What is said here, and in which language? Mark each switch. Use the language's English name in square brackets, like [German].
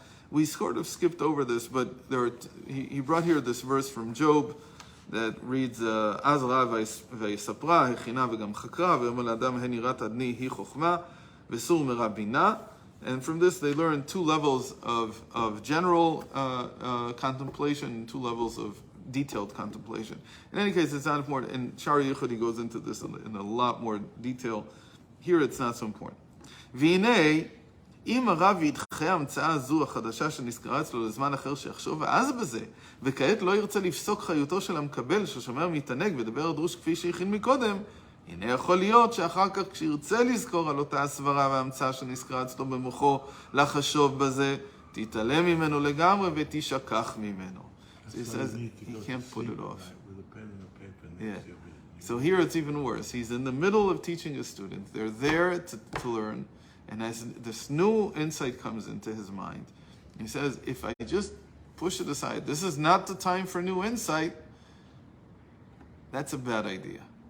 [English] We sort of skipped over this, but he brought here this verse from Job that reads, [Hebrew] אז ראה ויספרה, הכינה וגם חקרה, ואומר לאדם, הן יראת אדני היא חוכמה, וסור מרע בינה. [English] And from this they learn two levels of general contemplation and two levels of detailed contemplation. In any case, it's not important. In Shari Yichud, he goes into this in a lot more detail. Here it's not so important. [Hebrew] והנה, אם הרב ידחה ההמצאה הזו החדשה שנזכרה אצלו לזמן אחר שיחשוב אז בזה, וכעת לא ירצה לפסוק חיותו של המקבל ששומר מתענג ודבר דרוש כפי שהכין מקודם, הנה יכול להיות שאחר כך כשירצה לזכור על אותה הסברה וההמצאה שנזכרה אצלו במוחו לחשוב בזה, תתעלם ממנו לגמרי ותשכח ממנו. [English] So he says he can't put it off. Yeah. So here it's even worse. He's in the middle of teaching a student. They're there to learn. And as this new insight comes into his mind, he says, if I just push it aside, this is not the time for new insight, that's a bad idea.